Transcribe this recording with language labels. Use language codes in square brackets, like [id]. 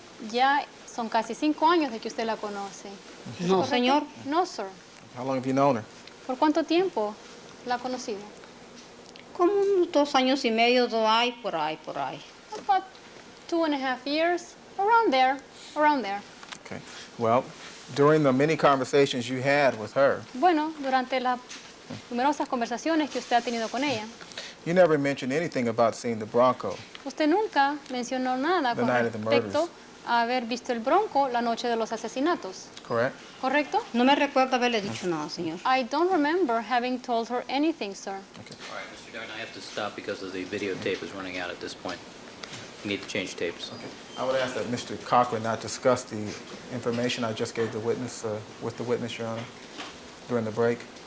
[es] Ya son casi 5 años de que usted la conoce. No, ¿correcto? señor. [en] No, sir. How long have you known her? [es] ¿Por cuánto tiempo la ha conocido? Como unos 2 años y medio, por ahí. [en] About 2.5 years. Around there. Okay. Well, during the many conversations you had with her, [es] Bueno, durante las numerosas conversaciones que usted ha tenido con ella, [en] you never mentioned anything about seeing the Bronco. [es] usted nunca mencionó nada [en] The [es] con [en] night of the [es] respecto [en] murders. [es] a haber visto el Bronco la noche de los asesinatos. [en] Correct? [es] ¿Correcto? No me recuerdo haberle dicho nada, señor. [en] I don't remember having told her anything, sir. All right, Mr. Darden, I have to stop because of the videotape is running out at this point. You need to change tapes. Okay. I would ask that Mr. Cochran not discuss the information I just gave the witness with the witness, Your Honor, during the break.